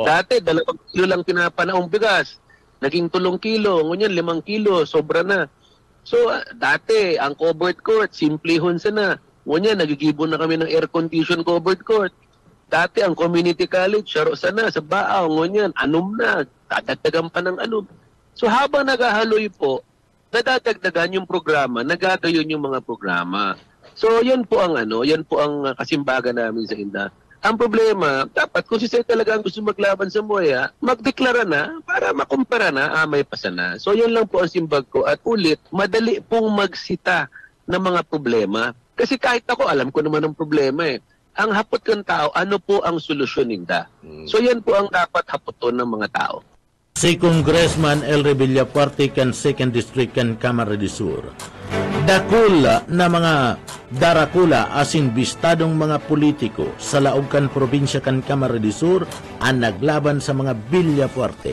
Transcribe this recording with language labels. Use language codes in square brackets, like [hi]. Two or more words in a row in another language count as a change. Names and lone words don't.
[bik] Dati, 2 kilo lang pinapanaong bigas. Naging 3 kilo, ngunyan 5 kilo, sobra na. So, dati, ang [en] covered court, [bik] simplihon na. Ngunyan, nagigibon na kami ng [en] air-conditioned covered court. [bik] Dati ang community college, saro sana sa Baaw, ngunyan, anom na, dadagdagan pa ng anom. [tl] So habang naghahaloy po, nadadagdagan yung programa, nagagayon yung mga programa. [bik] So yan po ang kasimbagan namin sa INDA. Ang problema, dapat kung si talaga ang gusto maglaban sa MOEA, magdeklara na para makumpara na, may pasa na. So yan lang po ang simbag ko. At ulit, madali pong magsita ng mga problema. [tl] Kasi kahit ako, alam ko naman ang problema eh. [bik] Ang hapot ng tao, ano po ang solusyon ninda? So yan po ang dapat hapoton ng mga tao. Si Congressman Elry Villaferte kan 2nd District kan Camarines Sur. Dakula na mga darakula asin bistadong mga politiko sa laog kan probinsya kan Camarines Sur ang naglaban sa mga Villaferte.